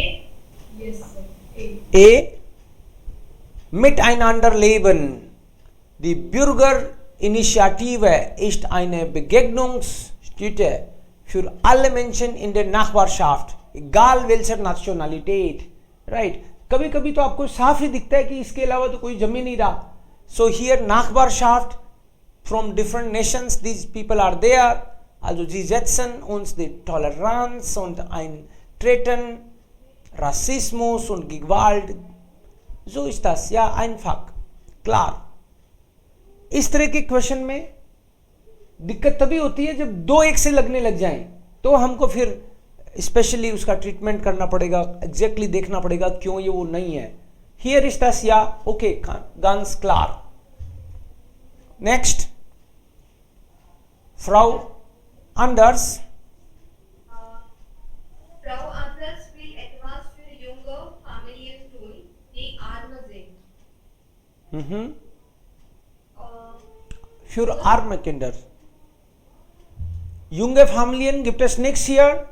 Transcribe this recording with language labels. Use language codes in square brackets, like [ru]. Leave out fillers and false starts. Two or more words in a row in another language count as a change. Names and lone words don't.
[en] yes, sir. [de] E. Miteinander leben. Die Bürgerinitiative ist eine Begegnungsstätte für alle Menschen in der Nachbarschaft, egal welcher Nationalität. [en] Right? [hi] कभी कभी तो आपको साफ ही दिखता है कि इसके अलावा तो कोई जम ही नहीं रहा. [en] so here Nachbarschaft from different nations, these people are there. [de] Also sie setzen uns die Toleranz und Eintreten, Rassismus und Gewalt. So ist das, ja, einfach, klar. [hi] इस तरह के क्वेश्चन में दिक्कत तभी होती है जब दो एक से लगने लग जाएं, तो हमको फिर स्पेशली उसका ट्रीटमेंट करना पड़ेगा, एग्जैक्टली देखना पड़ेगा क्यों ये वो नहीं है. [en] here is this, या ओके, [de] ganz klar. नेक्स्ट, फ्राउ Anders. Frau Anders will etwas für junge Familien tun, die arm sind. Für arme Kinder. Junge Familien gibt es nichts hier.